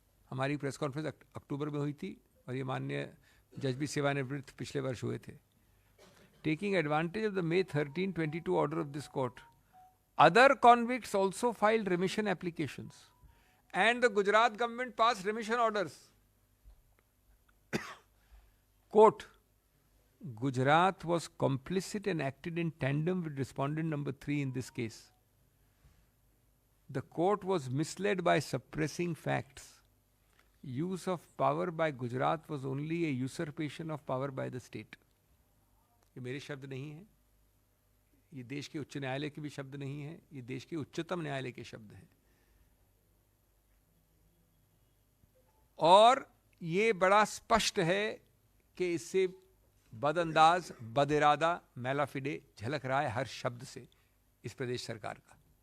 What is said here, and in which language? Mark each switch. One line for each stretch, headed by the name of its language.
Hindi: हमारी press conference अक्टूबर में हुई थी और ये माननीय जज भी सेवानिवृत्त पिछले वर्ष हुए थे।
English: Taking advantage of the May 13, 2022 order of this court, other convicts also filed remission applications and the Gujarat government passed remission orders. Quote, Gujarat was complicit and acted in tandem with respondent number 3 in this case. The court was misled by suppressing facts. Use of power by Gujarat was only a usurpation of power by the state.
Hindi: ये मेरे शब्द नहीं हैं, ये देश के उच्च न्यायालय के भी शब्द नहीं हैं, ये देश के उच्चतम न्यायालय के शब्द हैं. और ये बड़ा स्पष्ट है कि इससे बदअंदाज, बदिरादा, मैलाफिडे झलक रहा है हर शब्द से इस प्रदेश सरकार का.